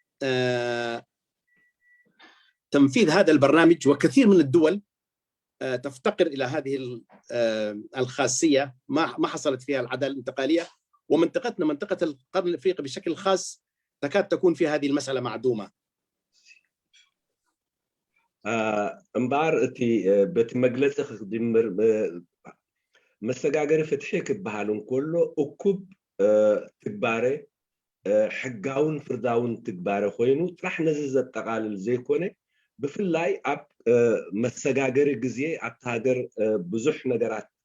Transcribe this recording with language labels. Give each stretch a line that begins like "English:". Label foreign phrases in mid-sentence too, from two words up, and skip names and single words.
Arabic: تنفيذ هذا البرنامج وكثير من الدول تفتقر إلى هذه الخاصية ما حصلت فيها العدالة الانتقالية ومنطقتنا منطقة القرن الأفريقي بشكل خاص تكاد تكون في هذه المسألة معدومة
Tigrinya: እምበር እቲ በቲ መግለፂ ክድምር መሰጋገሪ ፍትሒ ክበሃል እንከሎ እኩብ ትግባረ ሕጋውን ፍርዳውን ትግባረ ኮይኑ ጥራሕ ነዚ ዘጠቃልል ዘይኮነ ብፍላይ ኣብ መሰጋገሪ ግዜ ኣብቲ ሃገር ብዙሕ ነገራት